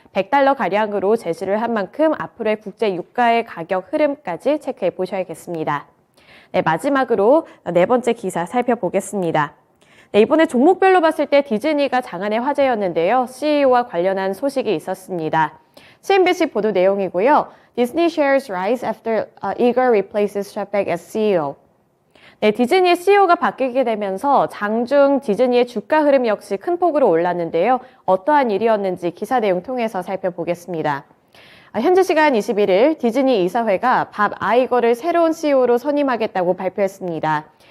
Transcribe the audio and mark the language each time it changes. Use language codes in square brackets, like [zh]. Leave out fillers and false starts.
[ko] 100달러 가량으로 제시를 한 만큼 앞으로의 국제 유가의 가격 흐름까지 체크해 보셔야겠습니다. 네, 마지막으로 네 번째 기사 살펴보겠습니다. 네, 이번에 종목별로 봤을 때 디즈니가 장안의 화제였는데요. CEO와 관련한 소식이 있었습니다. CNBC 보도 내용이고요. [en] Disney shares rise after Iger replaces Chapek as CEO. [ko] 네, 디즈니의 CEO가 바뀌게 되면서 장중 디즈니의 주가 흐름 역시 큰 폭으로 올랐는데요. 어떠한 일이었는지 기사 내용 통해서 살펴보겠습니다. 현지 시간 21일 디즈니 이사회가 밥 아이거를 새로운 CEO로 선임하겠다고 발표했습니다.